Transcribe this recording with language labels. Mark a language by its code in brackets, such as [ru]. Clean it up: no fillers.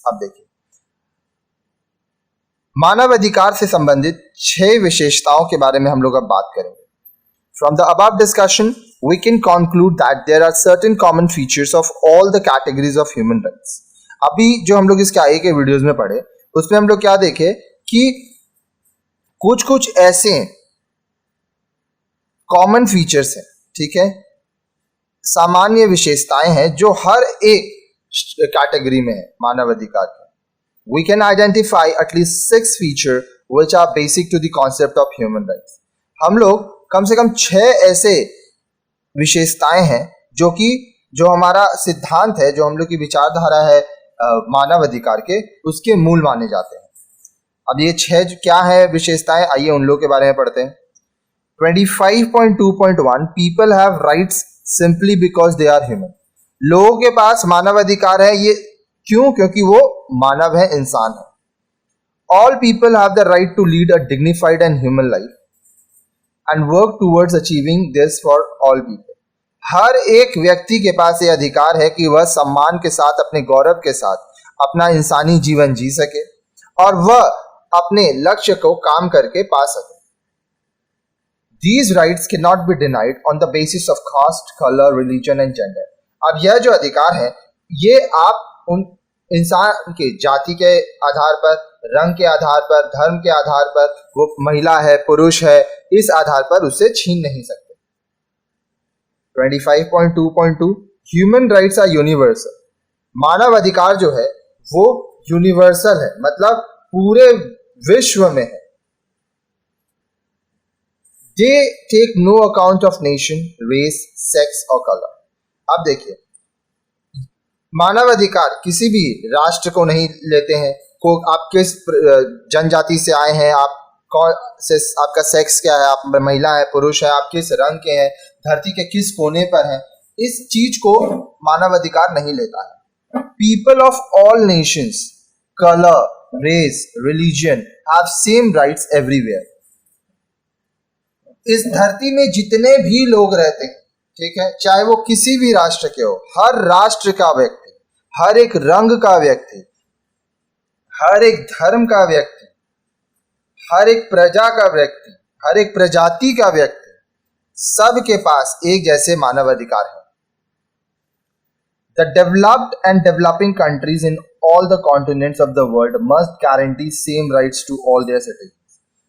[hi] अब देखिए, मानव अधिकार से संबंधित 6 विशेषताओं के बारे में हम लोग अब बात करेंगे। [en] From the above discussion, we can conclude that there are certain common features of all the categories of human rights. [hi] अभी जो हम लोग इसके आगे के वीडियोस में पढ़े, उसमें हम लोग क्या देखे कि कुछ ऐसे कॉमन फीचर्स हैं, ठीक है, सामान्य विशेषताएं हैं जो हर एक कैटेगरी में है मानव अधिकार के। [en] We can identify at least 6 features which are basic to the concept of human rights. [hi] हम लोग कम से कम 6 ऐसे विशेषताएं हैं जो हमारा सिद्धांत है, जो हम लोग की विचारधारा है मानव अधिकार के, उसके मूल माने जाते हैं। अब ये 6 क्या है विशेषताएं, आइए उन लोगों के बारे में पढ़ते हैं। [en] 25.2.1 People have rights simply because they are human. [hi] लोगों के पास मानव अधिकार है, ये क्यों? क्योंकि वो मानव है, इंसान है। [en] All people have the right to lead a dignified and human life and work towards achieving this for all people. [hi] हर एक व्यक्ति के पास ये अधिकार है कि वह सम्मान के साथ, अपने गौरव के साथ अपना इंसानी जीवन जी सके और वह अपने लक्ष्य को काम करके पा सके। [en] These rights cannot be denied on the basis of caste, color, religion and gender. [hi] अब यह जो अधिकार है, ये आप उन इंसान के जाति के आधार पर, रंग के आधार पर, धर्म के आधार पर, वो महिला है, पुरुष है, इस आधार पर उससे छीन नहीं सकते। [en] 25.2.2 Human rights are universal. [hi] मानव अधिकार जो है वो यूनिवर्सल है, मतलब पूरे विश्व में है। [en] They take no account of nation, race, sex [hi] और [en] color. [hi] अब देखिए, मानव अधिकार किसी भी राष्ट्र को नहीं लेते हैं, को आप किस जनजाति से आए हैं, आप कौन से, आपका सेक्स क्या है, आप महिला है, पुरुष है, आप किस रंग के हैं, धरती के किस कोने पर हैं, इस चीज को मानव अधिकार नहीं लेता है। [en] People of all nations, color, race, religion have same rights everywhere. [hi] इस धरती में जितने भी लोग रहते हैं, ठीक है, चाहे वो किसी भी राष्ट्र के हो, हर राष्ट्र का व्यक्ति, हर एक रंग का व्यक्ति, हर एक धर्म का व्यक्ति, हर एक प्रजा का व्यक्ति, हर एक प्रजाति का व्यक्ति, सबके पास एक जैसे मानव अधिकार है। [en] The developed and developing countries in all the continents of the world must guarantee same rights to all their citizens.